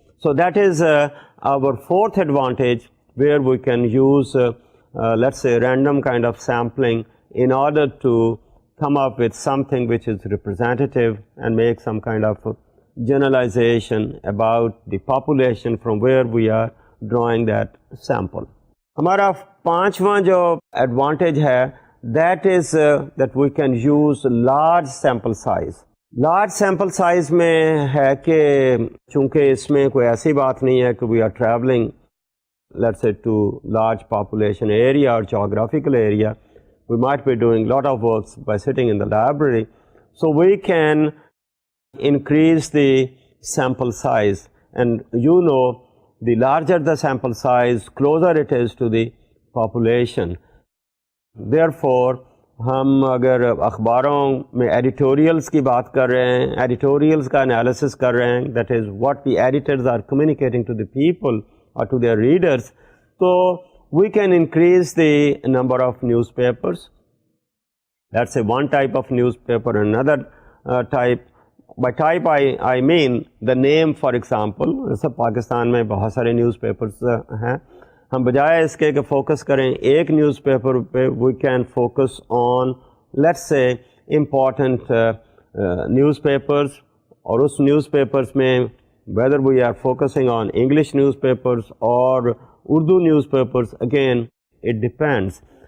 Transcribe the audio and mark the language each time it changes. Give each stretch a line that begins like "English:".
English: So that is our fourth advantage, where we can use let's say random kind of sampling in order to come up with something which is representative and make some kind of generalization about the population from where we are drawing that sample.
Urdu: ہمارا پانچواں جو advantage ہے
English: that is that we can use large sample size.
Urdu: Large sample size میں ہے کہ چونکہ اس میں کوئی ایسی بات نہیں ہے کہ
English: we are travelling let's say
Urdu: to large population area or geographical area.
English: We might be doing a lot of works by sitting in the library. So we can increase the sample size, and the larger the sample size, closer it is to the population. Therefore,
Urdu: ہم اگر اخباروں میں editorials کی بات کر رہے ہیں،
English: Editorials کا analysis کر رہے ہیں، that is what the editors are communicating to the people or to their readers, so we can increase the number of newspapers. That's a one type of newspaper. Another type, by type I mean the name. For example,
Urdu: جیسے پاکستان میں بہت سارے news papers ہیں، ہم بجائے اس کے کہ focus کریں ایک نیوز پیپر پہ،
English: we can focus on let's say important
Urdu: news papers, اور اس نیوز پیپرز میں
English: whether we are focusing on English newspapers or Urdu newspapers, again it depends.